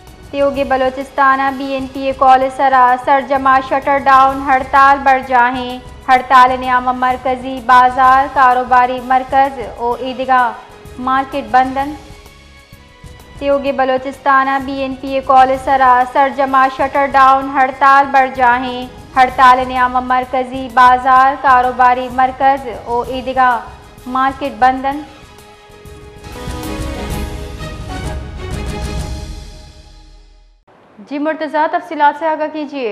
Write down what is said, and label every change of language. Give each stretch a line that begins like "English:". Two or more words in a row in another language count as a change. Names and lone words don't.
Baluchi: تیوگی بلوچستان BNPA کالج سرا سرجمہ
English: shutter down
Baluchi: ہڑتال بڑھ جاہیں ہڑتال نیام مرکزی بازار کاروباری مرکز او عیدگاہ مارکیٹ بندن تیوگی بلوچستان BNPA کالج سرا سرجمہ
English: shutter down
Baluchi: ہڑتال بڑھ جاہیں ہڑتال نیام مرکزی بازار کاروباری مرکز او عیدگاہ مارکیٹ بندن
Urdu: جی مرتضیٰ تفصیلات سے آگاہ کیجیے۔